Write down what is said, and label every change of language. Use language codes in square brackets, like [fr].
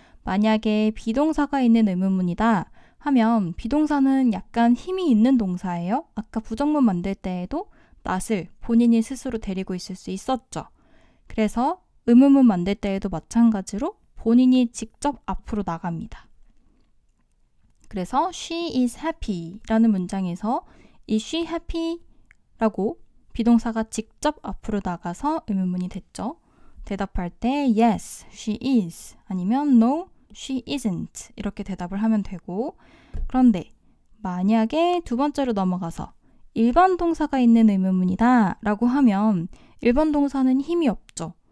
[ko] 만약에 비동사가 있는 의문문이다 하면 비동사는 약간 힘이 있는 동사예요. 아까 부정문 만들 때에도 not을 본인이 스스로 데리고 있을 수 있었죠. 그래서 의문문 만들 때에도 마찬가지로 본인이 직접 앞으로 나갑니다. 그래서 [en] she is happy [ko] 라는 문장에서 [en] is she happy? [ko] 라고 비동사가 직접 앞으로 나가서 의문문이 됐죠. 대답할 때 [en] yes, she is [ko] 아니면 [en] no, she isn't [ko] 이렇게 대답을 하면 되고, 그런데 만약에 두 번째로 넘어가서 일반 동사가 있는 의문문이다 라고 하면 일반 동사는 힘이 없죠.